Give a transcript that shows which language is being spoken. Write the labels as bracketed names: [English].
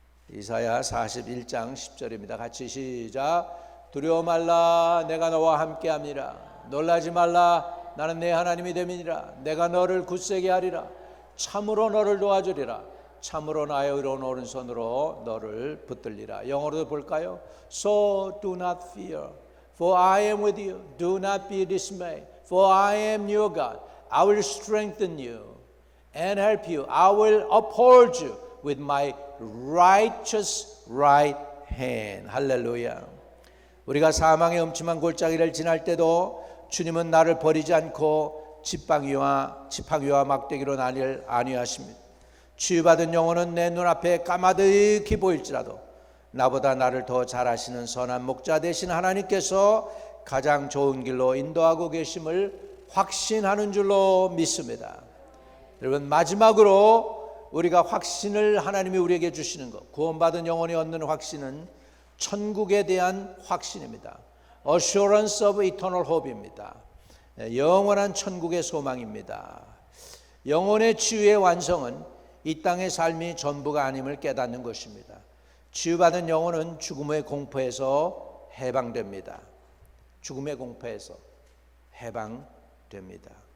[Korean] 이사야 41장 10절입니다. 같이 시작. 두려워 말라. 내가 너와 함께함이라. 놀라지 말라. 나는 내 하나님이 됨이니라. 내가 너를 굳세게 하리라. 참으로 너를 도와주리라. 참으로 나의 의로운 오른손으로 너를 붙들리라. 영어로도 볼까요? [English] So do not fear, for I am with you. Do not be dismayed, for I am your God. I will strengthen you and help you. I will uphold you with my righteous right hand. [Korean] 할렐루야. 우리가 사망의 음침한 골짜기를 지날 때도 주님은 나를 버리지 않고 지팡이와 막대기로 나를 안위하십니다. 치유받은 영혼은 내 눈앞에 까마득히 보일지라도 나보다 나를 더 잘 아시는 선한 목자 되신 하나님께서 가장 좋은 길로 인도하고 계심을 확신하는 줄로 믿습니다. 여러분, 마지막으로 우리가 확신을 하나님이 우리에게 주시는 것, 구원받은 영혼이 얻는 확신은 천국에 대한 확신입니다. [English] Assurance of eternal hope [Korean] 입니다. 영원한 천국의 소망입니다. 영혼의 치유의 완성은 이 땅의 삶이 전부가 아님을 깨닫는 것입니다. 치유받은 영혼은 죽음의 공포에서 해방됩니다. 죽음의 공포에서 해방됩니다.